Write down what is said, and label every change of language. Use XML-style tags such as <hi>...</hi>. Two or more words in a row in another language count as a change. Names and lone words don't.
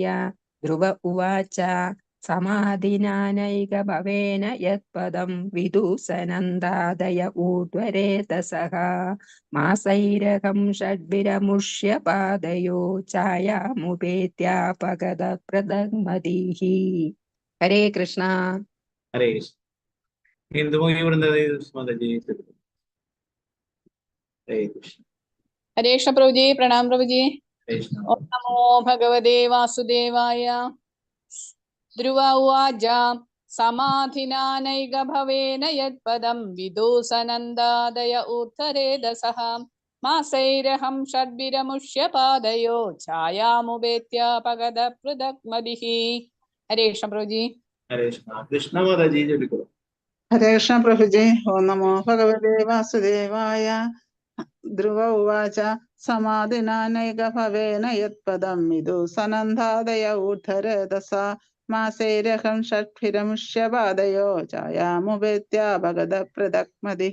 <sa>ध्रुव उवाच समाधिनानैकभवेन यत्पदं विदुसनन्दादय ऊर्ध्वरेतसः मासैरहं षड्भिरमुष्य पादयो छायामुपेत्यापगत प्रदग्मतिः.</sa> <ml>ഹരേ കൃഷ്ണ. ഹരേ കൃഷ്ണ. ഹിന്ദുമുഖി വൃന്ദദേവി മാതാജി ചൊല്ലു. ഹരേ കൃഷ്ണ.</ml> <hi>हरे कृष्ण प्रभु जी, प्रणाम प्रभु जी।</hi> <ml>ഹരേ കൃഷ്ണ.</ml> <sa>ओम नमो भगवते वासुदेवाय। ध्रुव उवाच समाधिनानैकभवेन यत्पदं विदुसनन्दादय ऊर्ध्वरेतसः मासैरहं षड्भिरमुष्य पादयो छायामुपेत्यापगत पृथक्मदिः.</sa> <hi>हरे कृष्ण प्रभु जी।</hi> <ml>ഹരേ കൃഷ്ണ. കൃഷ്ണ മാതാജി ചൊല്ലിക്കോളൂ. ഹരേ കൃഷ്ണ പ്രഭുജി.</ml> <sa>ॐ नमो भगवते वासुदेवाय. ध्रुव उवाच समाधिनानैकभवेन यत्पदं विदुसनन्दादय ऊर्ध्वरेतस मासैरहं षड्भिरमुष्यपादयो छायामुपेत्यापगत पृथक्मतिः.</sa>